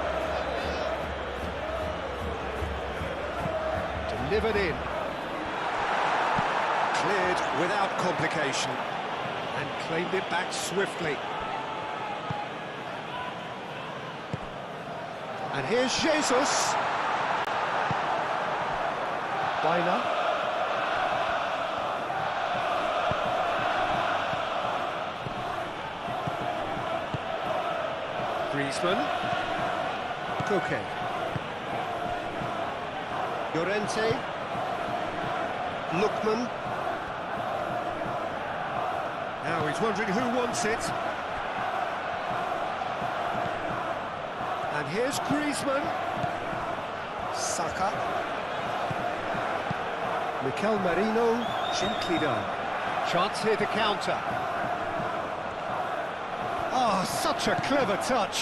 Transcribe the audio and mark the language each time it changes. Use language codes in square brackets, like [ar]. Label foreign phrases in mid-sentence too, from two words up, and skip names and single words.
[en] Delivered in. Cleared without complication. And claimed it back swiftly. And here's Jesus. Baina. Griezmann. Koke. Llorente. Lookman. Now he's wondering who wants it. And here's Griezmann. Saka. Mikel Merino. Gently done. Chance here to counter. Oh, such a clever touch.